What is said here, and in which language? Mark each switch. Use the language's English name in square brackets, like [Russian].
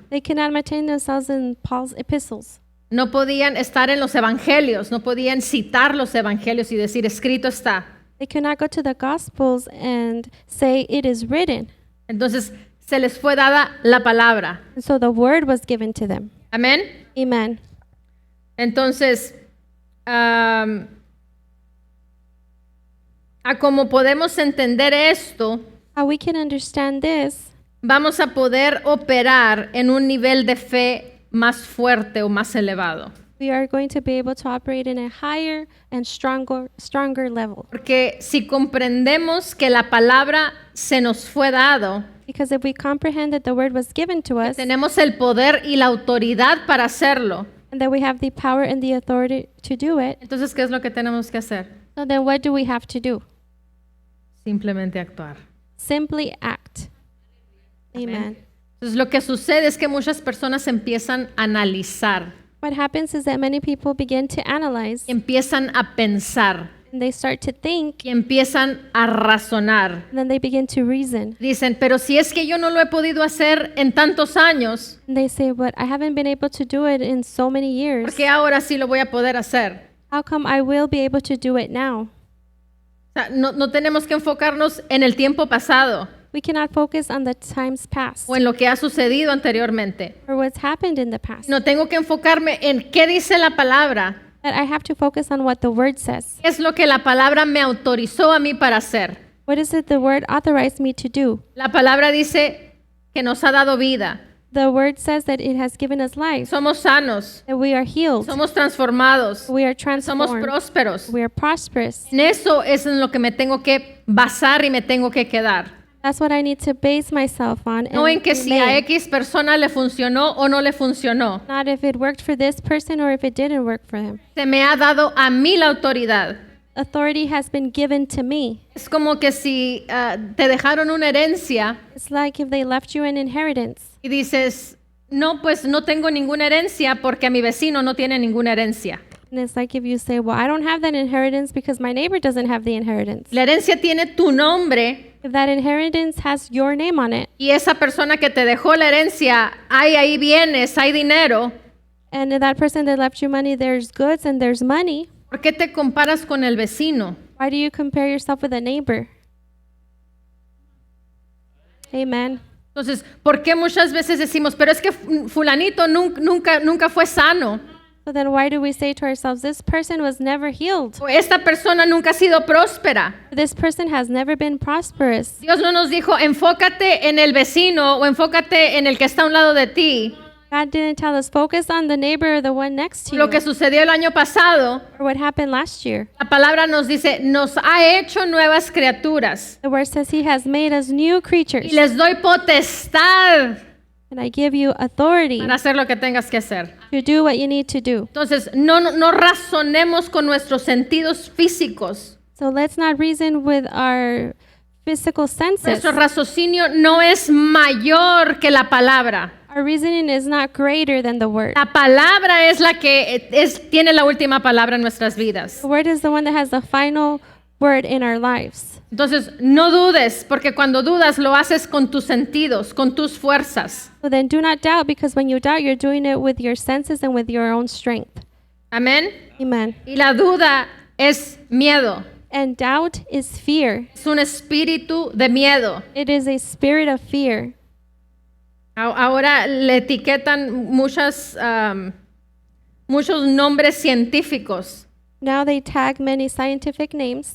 [English] They could not maintain themselves in Paul's epistles. [Spanish] No podían estar en los evangelios, no podían citar los evangelios y decir, escrito está. [English] They could not go to the Gospels and say, it is written. [Spanish] Entonces, se les fue dada la palabra. [English] And so the word was given to them. [Spanish] Amén. [English] Amen. [Spanish] Entonces, a como podemos entender esto, [English] How we can understand this, [Spanish] vamos a poder operar en un nivel de fe más fuerte o más elevado. [English] we are going to be able to operate in a higher and stronger level. [Spanish] Porque si comprendemos que la palabra se nos fue dado, [English] Because if we comprehend that the word was given to us, [Spanish] tenemos el poder y la autoridad para hacerlo, [English] and that we have the power and the authority to do it, [Spanish] entonces, ¿qué es lo que tenemos que hacer? [English] so then what do we have to do? [Spanish] Simplemente actuar. [English] Simply act. Amen. [Spanish] Entonces, lo que sucede es que muchas personas empiezan a analizar, [English] What happens is that many people begin to analyze, [Spanish] empiezan a pensar [English] and they start to think, [Spanish] y empiezan a razonar. [English] and then they begin to reason. [Spanish] Dicen, pero si es que yo no lo he podido hacer en tantos años, [English] And they say, but I haven't been able to do it in so many years. [Spanish] ¿por qué ahora sí lo voy a poder hacer? [English] How come I will be able to do it now? [Spanish] O sea, no tenemos que enfocarnos en el tiempo pasado [English] We cannot focus on the times past [Spanish] o en lo que ha sucedido anteriormente. [English] or what's happened in the past. [Spanish] No tengo que enfocarme en qué dice la palabra, [English] But I have to focus on what the word says. [Spanish] qué es lo que la palabra me autorizó a mí para hacer. [English] What is it the word authorized me to do? [Spanish] La palabra dice que nos ha dado vida, [English] The word says that it has given us life, [Spanish] somos sanos, [English] that we are healed, [Spanish] somos transformados, [English] we are [Spanish] somos [English] transformed, [Spanish] prósperos. [English] we are prosperous. [Spanish] En eso es en lo que me tengo que basar y me tengo que quedar. [English] That's what I need to base myself on. [Spanish] No en [English] And [Spanish] que si a [English] remain. [Spanish] X persona le funcionó o no le funcionó. [English] Not if it worked for this person or if it didn't work for him. [Spanish] Se me ha dado a mí la autoridad. [English] Authority has been given to me. [Spanish] Es como que si te dejaron una herencia [English] It's like if they left you an inheritance. [Spanish] y dices, no, pues no tengo ninguna herencia porque a mi vecino no tiene ninguna herencia. [English] And it's like if you say, well, I don't have that inheritance because my neighbor doesn't have the inheritance. [Spanish] La herencia tiene tu nombre [English] If that inheritance has your name on it, [Spanish] y esa persona que te dejó la herencia, hay ahí bienes, hay dinero, [English] and that person that left you money, there's goods and there's money, [Spanish] ¿por qué te comparas con el vecino? [English] why do you compare yourself with a neighbor? Amen. [Spanish] Entonces, ¿por qué muchas veces decimos, pero es que fulanito nunca fue sano? [English] So then why do we say to ourselves, this person was never healed? [Spanish] O esta persona nunca ha sido próspera. [English] This person has never been prosperous. [Spanish] Dios no nos dijo, enfócate en el vecino o enfócate en el que está a un lado de ti. [English] God didn't tell us focus on the neighbor or the one next to [Spanish] Lo [English] you [Spanish] que sucedió el año pasado, [English] or what happened last year. [Spanish] la palabra nos dice, nos ha hecho nuevas criaturas. [English] The word says he has made us new creatures, [Spanish] Y les doy potestad [English] and I give you authority [Spanish] para hacer lo que tengas que hacer. [English] to do what you need to do. [Spanish] Entonces, no razonemos con nuestros sentidos físicos. [English] So let's not reason with our physical senses. [Spanish] Nuestro raciocinio no es mayor que la palabra. [English] Our reasoning is not greater than the word. [Spanish] La palabra es la que tiene la última palabra en nuestras vidas. [English] The word is the one that has the final word in our lives. [Spanish] Entonces, no dudes, porque cuando dudas lo haces con tus sentidos, con tus fuerzas. [English] So then do not doubt, because when you doubt, you're doing it with your senses and with your own strength. [Spanish] Amén. [English] Amen. [Spanish] Y la duda es miedo. [English] And doubt is fear. [Spanish] Es un espíritu de miedo. [English] It is a spirit of fear. [Spanish] Ahora le etiquetan muchos nombres científicos, [English] Now they tag many scientific names,